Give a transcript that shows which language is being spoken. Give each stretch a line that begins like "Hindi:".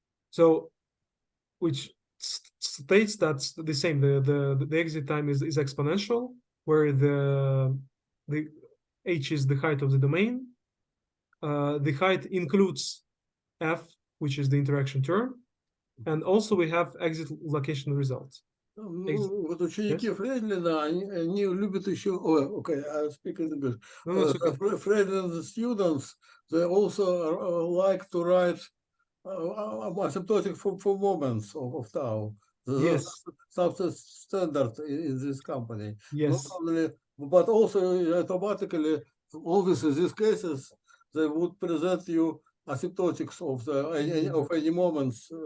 English: So, which states that the same, the exit time is exponential, where the h is the height of the domain. The height includes f, which is the interaction term, and also we have exit location results.
Russian: Ну, вот ученики Фрейдлина, они любят еще...
English: Okay, I speak in English. Freidlin students, they also like to write asymptotic for moments of tau. Yes. That's standard in this company. Yes. Not only, but also automatically, always in these cases, they would present you asymptotics of any moments.